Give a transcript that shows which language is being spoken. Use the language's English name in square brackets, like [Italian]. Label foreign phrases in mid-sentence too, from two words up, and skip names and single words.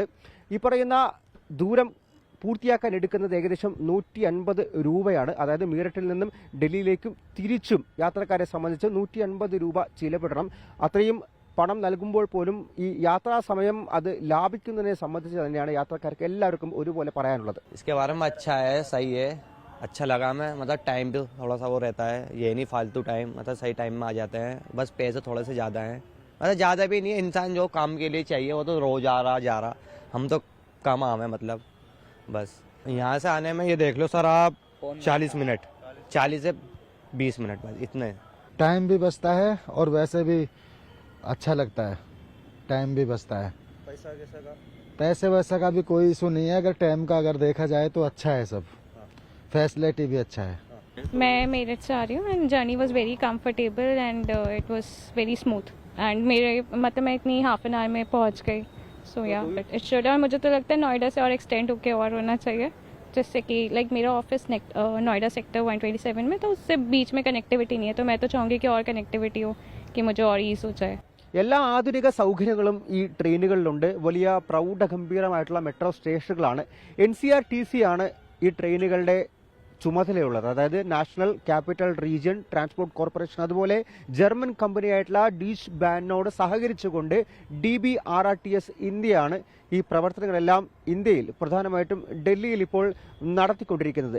[Malayalam] ഈ പറയുന്ന ദൂരം പൂർത്തിയാക്കാൻ എടുക്കുന്നത് ഏകദേശം 150 രൂപയാണ്. അതായത് മീററ്റിൽ നിന്നും ഡൽഹിയിലേക്കും തിരിച്ചും യാത്രക്കാരെ സംബന്ധിച്ച് 150 രൂപ ചിലവിടണം. അത്രയും പണം നൽകുമ്പോൾ പോലും ഈ യാത്രാ സമയം അത് ലാഭിക്കുന്നതിനെ സംബന്ധിച്ച് തന്നെയാണ് യാത്രക്കാർക്ക് എല്ലാവർക്കും ഒരുപോലെ പറയാനുള്ളത്. [Hindi] इसके बारे में अच्छा है, सही है, अच्छा लगा मैं. मतलब टाइम भी थोड़ा सा वो रहता है, ये नहीं फालतू टाइम, मतलब सही टाइम में आ जाते हैं. बस पैसे थोड़े से ज़्यादा हैं, मतलब ज़्यादा भी नहीं है. इंसान जो काम के लिए चाहिए वो तो रोज आ रहा जा रहा, हम तो कम आवे. मतलब बस यहाँ से आने में ये देख लो सर आप 40 मिनट, 40 से 20 मिनट बस इतने. टाइम भी बचता है और वैसे भी अच्छा लगता है, टाइम भी बचता है. पैसे वैसा का भी कोई इशू नहीं है. अगर टाइम का अगर देखा जाए तो अच्छा है, सब फैसिलिटी भी अच्छा है. मैं मेरठ से आ रही हूँ [English] and journey was very comfortable and it was very smooth and [Hindi] मेरे मतलब मैं इतनी [English] half an hour [Hindi] में पहुँच गई. [English] so yeah it should. [Hindi] और मुझे तो लगता है नोएडा से और एक्सटेंड होके और होना चाहिए, जिससे कि लाइक मेरा ऑफिस नोएडा सेक्टर 127 में, तो उससे बीच में कनेक्टिविटी नहीं है. तो मैं तो चाहूँगी कि और कनेक्टिविटी हो, कि मुझे और ईज हो जाए. [Malayalam] എല്ലാ ആധുനിക സൗകര്യങ്ങളും ഈ ട്രെയിനുകളിലുണ്ട്. വലിയ പ്രൗഢഗംഭീരമായിട്ടുള്ള മെട്രോ സ്റ്റേഷനുകളാണ്. NCRTC ആണ് ഈ ട്രെയിനുകളുടെ ചുമതലയുള്ളത്. അതായത് നാഷണൽ ക്യാപിറ്റൽ റീജിയൻ ട്രാൻസ്പോർട്ട് കോർപ്പറേഷൻ, അതുപോലെ ജർമ്മൻ കമ്പനിയായിട്ടുള്ള ഡീച്ച് ബാനോട് സഹകരിച്ചുകൊണ്ട് DBRRTS ഇന്ത്യയാണ് ഈ പ്രവർത്തനങ്ങളെല്ലാം ഇന്ത്യയിൽ പ്രധാനമായിട്ടും ഡൽഹിയിൽ ഇപ്പോൾ നടത്തിക്കൊണ്ടിരിക്കുന്നത്.